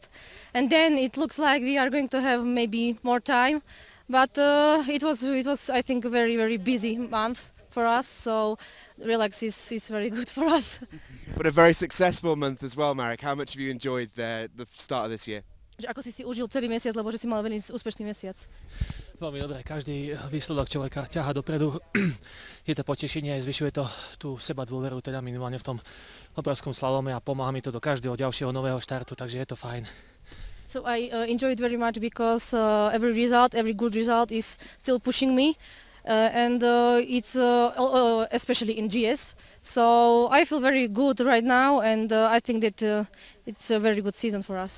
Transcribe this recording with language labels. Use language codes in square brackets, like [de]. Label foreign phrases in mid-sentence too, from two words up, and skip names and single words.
[en] And then it looks like we are going to have maybe more time. But it was, I think, a very, very busy month for us. So relax is very good for us. But a very successful month as well, Marek. How much have you enjoyed the start of this year? [sk] že ako si užil celý mesiac, lebo že si mal veľmi úspešný mesiac. Veľmi dobre, každý výsledok človeka ťaha dopredu. Je to potešenie, zvyšuje to tú seba dôveru, teda minimálne v tom obrovskom slalome a pomáha mi to do každého ďalšieho nového štartu, takže je to fajn. [en] So I enjoy it very much because every good result is still pushing me. And it's especially in GS. So I feel very good right now, and I think that it's a very good season for us.